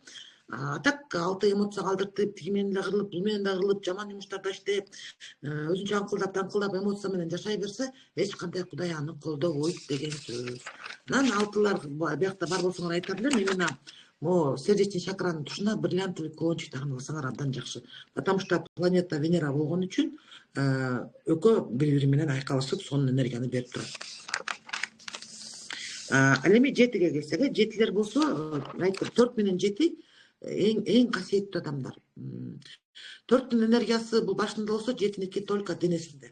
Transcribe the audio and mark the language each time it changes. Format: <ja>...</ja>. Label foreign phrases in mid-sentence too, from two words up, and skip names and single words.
<ky>Так 6 эмоция калтыртып, тиги менен да кырылып, бул менен да кырылып, жаман жумуштарда иштеп, өзүнчө аңкылдап эмоция менен жашай берсе, эч кандай Кудай аны колдобойт деген сөз. Анан 6-лар биякта бар болсоңор айтар элем,</ky> <ru>именно могу сердечный</ru> <ky>чакранын тушуна</ky> <ru>бриллиантовый кулончик</ru> <ky>тагып алсаңар абдан жакшы.</ky> <ru>Потому что планета</ru> <ky>Венера болгон үчүн экөө бири-бири менен айкалышып, сонун энергияны берип турат. Ал эми 7ге келсек, 7-лер болсо, айттым 4 менен 7 эң касиеттүү адамдар. 4-түн энергиясы бул башында болсо, 7-ники только денесинде.</ky>